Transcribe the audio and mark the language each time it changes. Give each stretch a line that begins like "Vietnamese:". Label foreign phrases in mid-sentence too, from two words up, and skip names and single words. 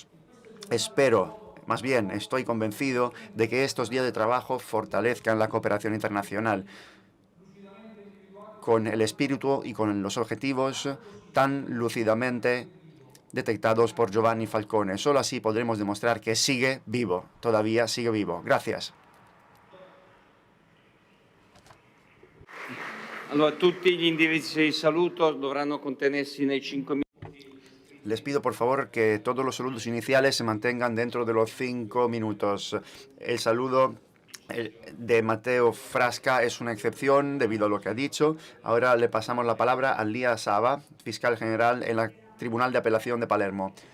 Spanish: Más bien, estoy convencido de que estos días de trabajo fortalezcan la cooperación internacional con el espíritu y con los objetivos tan lúcidamente detectados por Giovanni Falcone. Solo así podremos demostrar que sigue vivo, todavía sigue vivo. Gracias.
Italian: Allora, tutti gli indirizzi di saluto dovranno contenersi nei 5 minuti.
Spanish: Les pido, por favor, que todos los saludos iniciales se mantengan dentro de los 5 minutos. El saludo de Matteo Frasca es una excepción debido a lo que ha dicho. Ahora le pasamos la palabra a Lia Saba, fiscal general en el Tribunal de Apelación de Palermo.